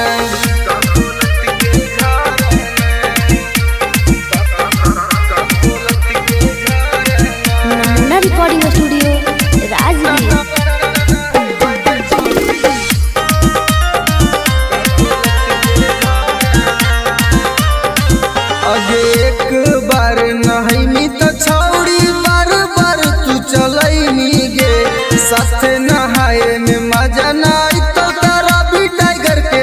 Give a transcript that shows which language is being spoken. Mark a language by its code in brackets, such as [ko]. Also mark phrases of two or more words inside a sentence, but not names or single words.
[en] Namuna recording studio Rajgir. [mag] आगे एक बार नहाइमी तो छौड़ी बार बार तू चलैमी गे। साथे नहाए में मजा नहीं तो तारा भी टाइगर